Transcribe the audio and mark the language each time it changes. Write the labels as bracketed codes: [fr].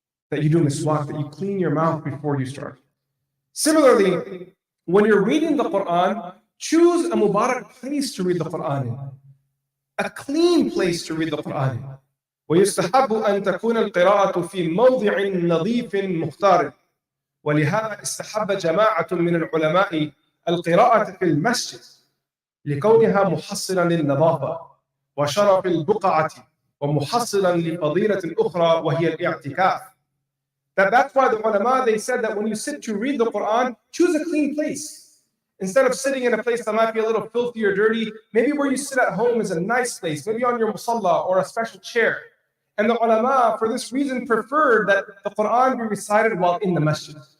[en] That you clean your mouth before you start. Similarly, when you're reading the Quran, choose a mubarak place to read the Quran in. A clean place to read the Quran in. [ar] ويستحب أن تكون القراءة في موضع نظيف مختار. ولهذا استحب جماعة من العلماء القراءة في المسجد لكونها محصلا للنظافة وشرف البقعة ومحصلا لفضيلة أخرى وهي الاعتكاف. [en] That's why the ulama, they said that when you sit to read the Quran, choose a clean place. Instead of sitting in a place that might be a little filthy or dirty, maybe where you sit at home is a nice place, maybe on your musalla or a special chair. And the ulama, for this reason, preferred that the Quran be recited while in the masjid.